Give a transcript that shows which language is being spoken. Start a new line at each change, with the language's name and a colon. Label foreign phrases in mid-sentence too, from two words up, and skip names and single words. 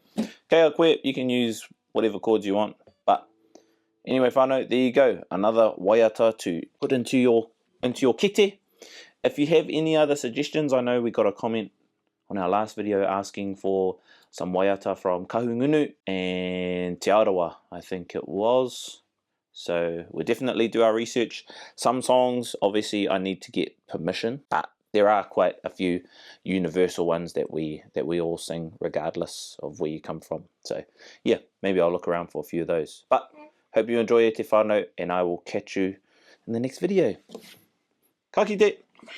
Māori: Kei koe,
English: you can use whatever chords you want. But anyway, whānau, there you go. Another waiata to put into your kete. If you have any other suggestions, I know we got a comment on our last video asking for some waiata from Kahungunu and Te Arawa, I think it was. So we'll definitely do our research. Some songs, obviously, I need to get permission, but there are quite a few universal ones that we all sing regardless of where you come from. So yeah, maybe I'll look around for a few of those. But hope you enjoy E Te Whānau, and I will catch you in the next video.
Māori: Ka kite!